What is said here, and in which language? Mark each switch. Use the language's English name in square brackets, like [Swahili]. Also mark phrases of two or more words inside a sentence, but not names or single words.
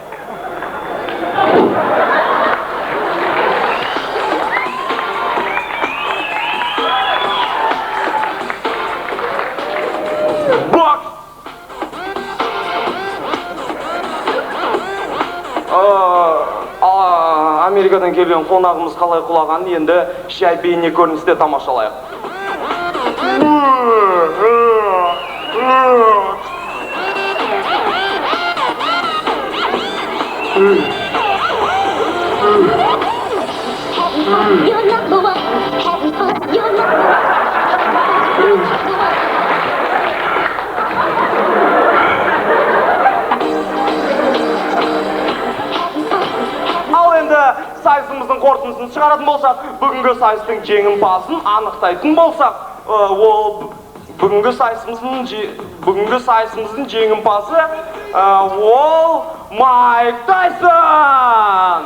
[Kazakh] Бокс! Америкадан келген қонағымыз қалай құлаған, енді жай бейне көріністе тамашалайық. [English] You're number one, having fun, you're number one. [Kazakh] қорытындысын шығаратын болсақ, бүгінгі сайыстың жеңімпазын анықтайтын болсақ, ол бүгінгі сайысымыздың жеңімпазы ол Майк Тайсон.